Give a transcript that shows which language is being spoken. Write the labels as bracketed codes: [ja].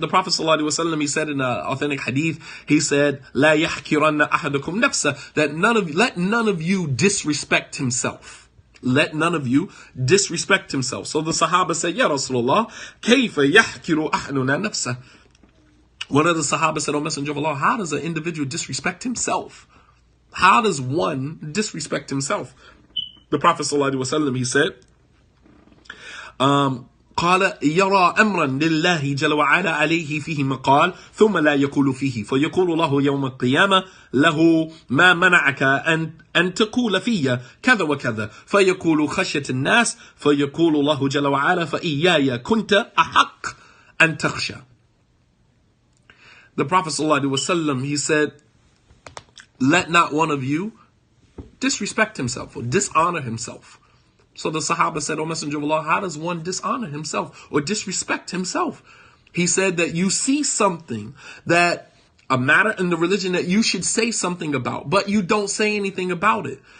[en] The Prophet ﷺ, he said in an authentic hadith, he said, [ar] "La yahkiranna ahadukum nafsa," [en] that let none of you disrespect himself. Let none of you disrespect himself. So the Sahaba said, [ar] "Ya Rasulullah, kayfa yahkiru ahaduna nafsa?" [en] One of the Sahaba said, "O Messenger of Allah, how does an individual disrespect himself? How does one disrespect himself?" The Prophet ﷺ, he said, [ar] قال يرى أمرا لله جل وعلا عليه فيه مقال ثم لا يقول فيه فيقول الله يوم القيامة له ما منعك أن تقول فيه كذا وكذا فيقول خشية الناس فيقول الله جل وعلا فإياي كنت أحق أن تخشى. [en] The Prophet ﷺ, he said, let not one of you disrespect himself or dishonor himself. So the Sahaba said, "O Messenger of Allah, how does one dishonor himself or disrespect himself?" He said that you see something, that a matter in the religion that you should say something about, but you don't say anything about it.